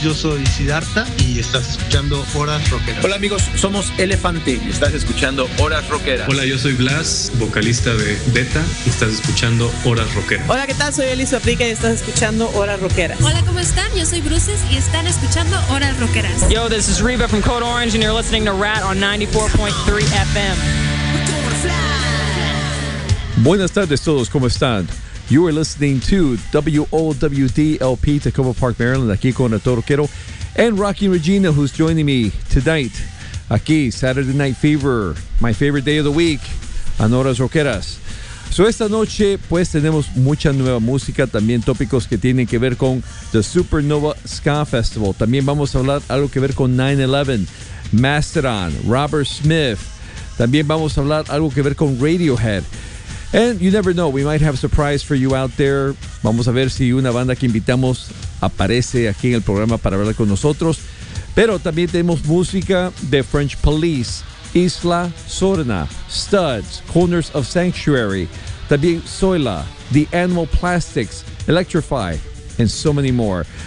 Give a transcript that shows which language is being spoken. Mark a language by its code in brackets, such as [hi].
[es] Yo soy Siddhartha y estás escuchando Horas Rockeras. Hola amigos, somos Elefante y estás escuchando Horas Rockeras. Hola, yo soy Blas, vocalista de Beta y estás escuchando Horas Rockeras. Hola, ¿qué tal? Soy Elisa Frica y estás escuchando Horas Rockeras. Hola, ¿cómo están? Yo soy Bruces y están escuchando Horas Rockeras. [en] Yo, this is Reba from Code Orange and you're listening to Rat on 94.3 FM. [es] Buenas tardes todos, ¿cómo están? [en] You are listening to [es] WOWDLP Tacoma Park, Maryland, aquí con el Toro Quero. [en] And Rocky Regina, who's joining me tonight, aquí, Saturday Night Fever, my favorite day of the week, en Horas Rockeras. [es] So esta noche, pues, tenemos mucha nueva música, también tópicos que tienen que ver con The Supernova Ska Festival. También vamos a hablar algo que ver con 9-11, Mastodon, Robert Smith. También vamos a hablar algo que ver con Radiohead. [en] And you never know, we might have a surprise for you out there. [es] Vamos a ver si una banda que invitamos aparece aquí en el programa para hablar con nosotros. Pero también tenemos música de French Police, Isla Sorna, Studs, Corners of Sanctuary, también Soila, The Animal Plastics, Electrify, [en] and so many more.